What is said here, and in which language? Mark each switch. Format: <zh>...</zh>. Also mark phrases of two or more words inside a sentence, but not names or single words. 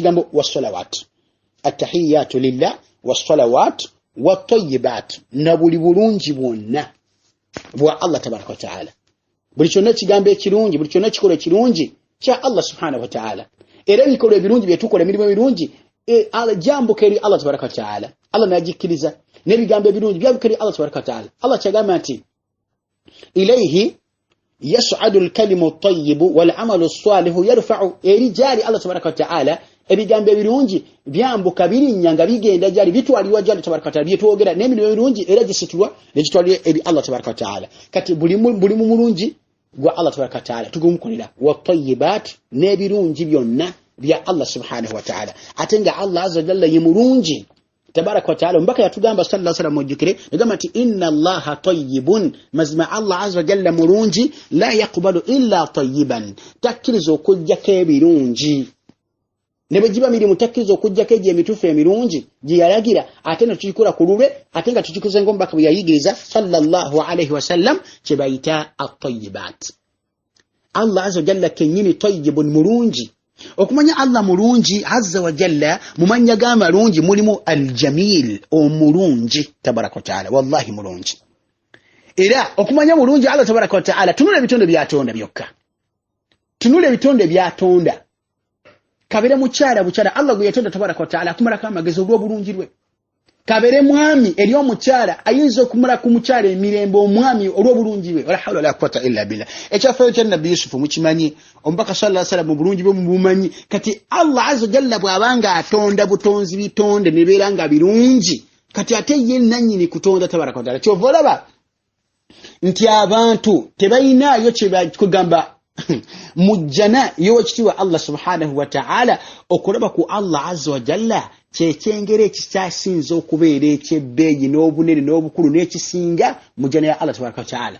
<lg>Kigambo</lg> <ar>والصلوات التحيات لله والصلوات والطيبات,</ar> <lg>na buli bulungi bwonna bwa</lg> <ar>الله تبارك وتعالى.</ar> <lg>Buli kyonna kigambo ekirungi, buli kyonna kikola ekirungi kya</lg> <ar>الله سبحانه وتعالى.</ar> <lg>Era ebikola ebirungi byetukola, emirimu ebirungi jambuka eri</lg> <ar>الله تبارك وتعالى,</ar> <lg>Allah nagikkiriza. N'ebigambo ebirungi byambuka eri</lg> <ar>الله تبارك وتعالى.</ar> <lg>Allah kyagamba nti</lg> <ar>إليه يصعد الكلم الطيب والعمل الصالح يرفعه,</ar> <lg>eri jali</lg> <ar>الله تبارك وتعالى</ar> <lg>ebigambo ebirungi byambuka birinnya nga bigenda jali bitwaliwa jali</lg> <ar>تبارك وتعالى,</ar> <lg>byetwogera n'emirimu ebirungi era gisitulwa negitwalira eri</lg> <ar>الله تبارك وتعالى.</ar> <lg>Kati buli mulungi gwa</lg> <ar>الله تبارك وتعالى</ar> <lg>tugumukolera, wattayyibat, n'ebirungi byonna bya</lg> <ar>الله سبحانه وتعالى.</ar> <lg>Ate nga</lg> <ar>الله عز وجل</ar> <lg>ye mulungi</lg> <ar>تبارك وتعالى,</ar> <lg>mbaka yatugamba</lg> <ar>صلى الله عليه وسلم</ar> <lg>mujikire negamba nti</lg> <ar>إن الله طيب,</ar> <lg>mazima</lg> <ar>الله عز وجل</ar> <lg>mulungi,</lg> <ar>لا يقبل إلا طيبا,</ar> <lg>takkiriza okujjako ebirungi. Ne bwe giba mirimu takkiriza okujjako egyo emituufu emirungi gye yalagira, ate ne tukikola ku lulwe, ate nga tukikoze ng'omubaka bwe yayigiriza</lg> <ar>صلى الله عليه وسلم,</ar> <lg>kye bayita at-tayyibat.</lg> <ar>الله عز وجل</ar> <lg>kennyini tayyibun, mulungi. Okumanya Allah mulungi</lg> <ar>عز وجل,</ar> <lg>mumanya g'amalungi mulimu al-jamil, omulungi</lg> <ar>تبارك وتعالى,</ar> <lg>wallahi mulungi. Era okumanya mulungi</lg> <ar>الله تبارك وتعالى,</ar> <lg>tunula ebitonde byatonda byokka, tunula ebitonde byatonda. Kabere mukyala bukyala Allah gwe yatonda</lg> <ar>تبارك وتعالى</ar> <lg>akumala kamagezi olw'obulungi lwe. Kabere mwami eri omukyala ayinza okumala ku mukyala emirembe omwami olw'obulungi lwe.</lg> <ar>ولا حول ولا قوة إلا بالله.</ar> <lg>Ekyafaayo kya Nabbi Yusuf mukimanyi, omubaka</lg> <ar>صلى الله عليه وسلم</ar> <lg>mu bulungi bwe mubumanyi. Kati</lg> <ar>الله عز جل</ar> <lg>bw'abanga atonda butonzi bitonde ne beera nga birungi, kati ate ye nannyini kutonda</lg> <ar>تبارك وتعالى.</ar> <lg>Kyova olaba nti abantu tebayinaayo kye bakugamba mujjana yowekitiibwa</lg> <ar>الله سبحانه وتعالى,</ar> <lg>okulaba ku</lg> <ar>الله عز وجل</ar> <lg>kyekyengera ekikyasinza okubeera ekyebbeeyi n'obunene n'obukulu n'ekisinga mujjana ya</lg> <ar>الله تبارك وتعالى.</ar>